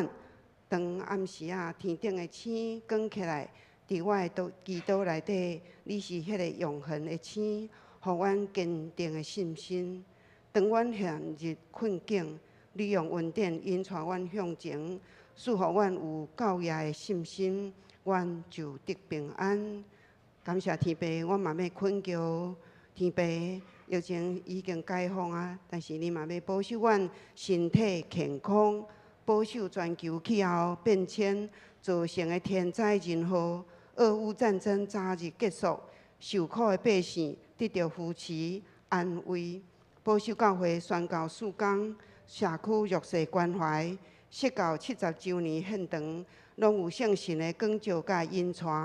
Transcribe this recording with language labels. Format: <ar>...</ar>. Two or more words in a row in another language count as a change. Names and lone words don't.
<nan>当暗时天顶的星光起来，伫我的祈祷内底，你是迄个永恒的星，互阮坚定的信心。当阮陷入困境，你用恩典引带阮向前，赐互阮有教业的信心，阮就得平安。感谢天父，我嘛要恳求天父，疫情已经解封但是你嘛要保守阮身体健康，保守全球气候变迁造成的天灾人祸，俄乌战争早日结束，受苦的百姓得到扶持安慰，保守教会宣告曙光，社区弱势关怀，释教70周年献堂，拢有圣神的光照甲引带。</nan>